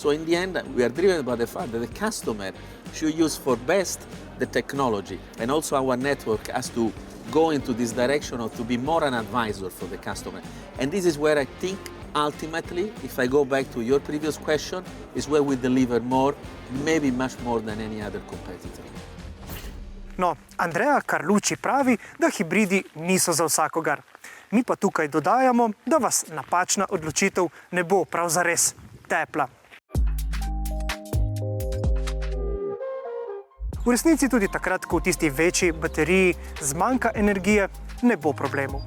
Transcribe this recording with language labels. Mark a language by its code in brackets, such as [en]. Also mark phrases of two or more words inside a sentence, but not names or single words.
[en] So in the end, we are driven by the fact that the customer should use for best the technology, and also our network has to go into this direction of to be more an advisor for the customer. And this is where I think ultimately, if I go back to your previous question, is where we deliver more, maybe much more than any other competitor. [sl] No, Andrea Carlucci pravi, da hibridi niso za vsakogar. Mi pa tukaj dodajamo, da vas napačna odločitev ne bo prav zares tepla. V resnici tudi takrat, ko v tisti večji bateriji zmanjka energije, ne bo problemov.